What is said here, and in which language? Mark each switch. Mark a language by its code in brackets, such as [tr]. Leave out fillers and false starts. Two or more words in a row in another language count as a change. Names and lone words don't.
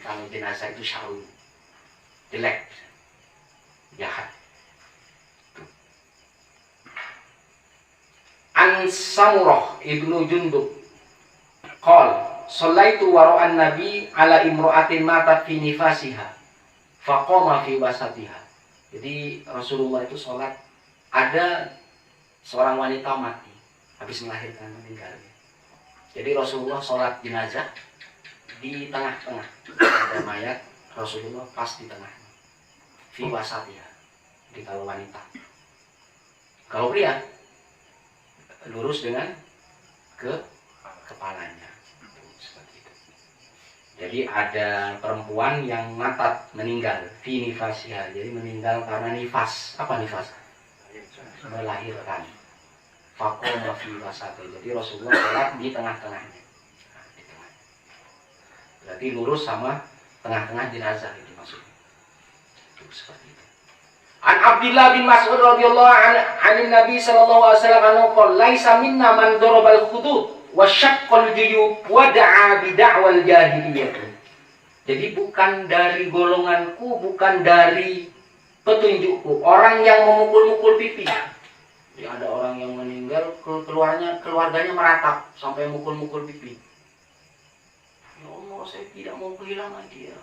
[id] Kalau jenazah itu syarrun, jelek, jahat. [ar] عن سمرة بن جندب قال صليت وراء النبي على امرأة ماتت في نفاسها فقام في وسطها. [id] Jadi Rasulullah itu sholat, ada seorang wanita mati habis melahirkan, meninggal. Jadi Rasulullah sholat jenazah di tengah-tengah, ada mayat Rasulullah pas di tengah, [ar] في وسطها. [id] Jadi kalau wanita, kalau pria lurus dengan ke kepalanya, seperti itu. Jadi ada perempuan yang matat meninggal, [ar] في نفاسها. [id] Jadi meninggal karena nifas. Apa nifas? Melahirkan. [ar] فقام في وسطها. [id] Jadi Rasulullah sholat di tengah-tengahnya. Nah, di tengah. Berarti lurus sama tengah-tengah jenazah itu maksudnya. Itu seperti itu. [ar] عن عبد الله بن مسعود رضي الله عنه النبي صلى الله عليه وسلم قال ليس منا من ضرب الخدود وشق الجيوب ودعا بدعوى الجاهلية. [id] Jadi bukan dari golonganku, bukan dari petunjukku orang yang memukul-mukul pipi. Jadi ada orang yang meninggal, keluarganya meratap sampai mukul-mukul pipi. Ya Allah, saya tidak mau kehilangan dia.